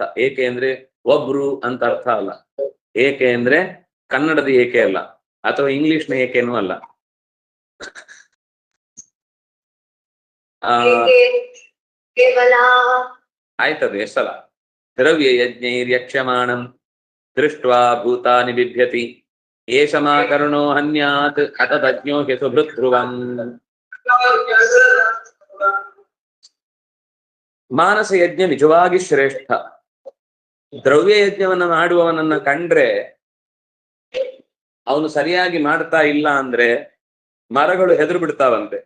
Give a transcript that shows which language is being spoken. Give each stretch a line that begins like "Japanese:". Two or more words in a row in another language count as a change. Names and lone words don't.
Kannada: ಏಕೆ ಅಂದ್ರೆ ಒಬ್ರು ಅಂತ ಅರ್ಥ ಅಲ್ಲ. ಏಕೆ ಅಂದ್ರೆ ಕನ್ನಡದ ಏಕೆ ಅಲ್ಲ, ಅಥವಾ ಇಂಗ್ಲಿಷ್ನ ಏಕೆನೂ ಅಲ್ಲ. ಆಯ್ತದು ಎಷ್ಟಲ್ಲ.
Sanskrit: ದ್ರವ್ಯ ಯಜ್ಞೈರ್ಯಕ್ಷಮಾಣಂ ದೃಷ್ಟ್ವಾ ಭೂತಾನಿ ಬಿಭ್ಯತಿ ಏಷಮಾಕರ್ಣೋ ಹನ್ಯಾತ್ ಅತದಜ್ಞೋ ಸುಭೃಧ್ರುವಂ.
Kannada: ಮಾನಸ ಯಜ್ಞ ನಿಜವಾಗಿ ಶ್ರೇಷ್ಠ. ದ್ರವ್ಯ ಯಜ್ಞವನ್ನ ಮಾಡುವವನನ್ನ ಕಂಡ್ರೆ, ಅವನು ಸರಿಯಾಗಿ ಮಾಡ್ತಾ ಇಲ್ಲ ಅಂದ್ರೆ ಮರಗಳು ಹೆದರು ಬಿಡ್ತಾವಂತೆ.